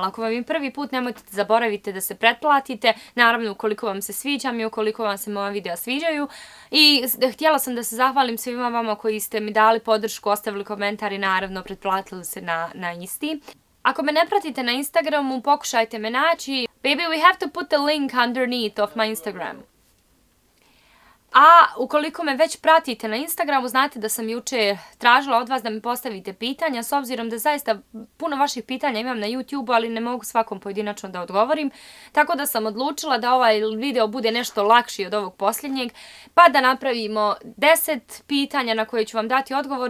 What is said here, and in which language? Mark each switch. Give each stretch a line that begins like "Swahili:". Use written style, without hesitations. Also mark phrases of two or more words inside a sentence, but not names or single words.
Bosnian: Ako vam je prvi put, nemojte zaboravite da se pretplatite, naravno ukoliko vam se sviđam i ukoliko vam se moja videa sviđaju. I htjela sam da se zahvalim svima vama koji ste mi dali podršku, ostavili komentar i naravno pretplatili se na isti. Ako me ne pratite na Instagramu, pokušajte me naći.
English: Baby, we have to put the link underneath of my Instagram.
Bosnian: A ukoliko me već pratite na Instagramu, znate da sam juče tražila od vas da mi postavite pitanja, s obzirom da zaista puno vaših pitanja imam na YouTube, ali ne mogu svakom pojedinačno da odgovorim. Tako da sam odlučila da ovaj video bude nešto lakši od ovog posljednjeg, pa da napravimo 10 pitanja na koje ću vam dati odgovore.